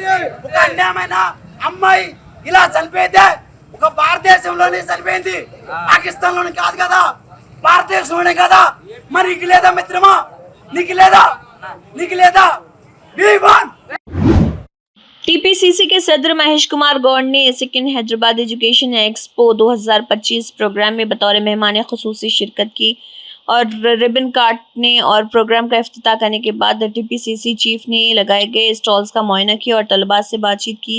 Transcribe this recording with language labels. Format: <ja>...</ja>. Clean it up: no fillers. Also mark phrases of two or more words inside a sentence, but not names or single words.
<te>ఒక అన్యాయమైన అమ్మాయి ఇలా చనిపోతే ఒక భారతదేశంలోనే చనిపోయింది, పాకిస్తాన్ లోని కాదు కదా, భారతదేశంలోనే కదా, మరి నీకు లేదా మిత్రమా? నీకు లేదా?</te> <ur>TPCC کے صدر مہیش کمار گوڑ نے سیکنڈ حیدرآباد ایجوکیشن ایکسپو 2025 پروگرام میں بطور مہمان خصوصی شرکت کی اور ربن کاٹنے اور پروگرام کا افتتاح کرنے کے بعد TPCC چیف نے لگائے گئے اسٹالز کا معائنہ کیا اور طلباء سے بات چیت کی۔</ur>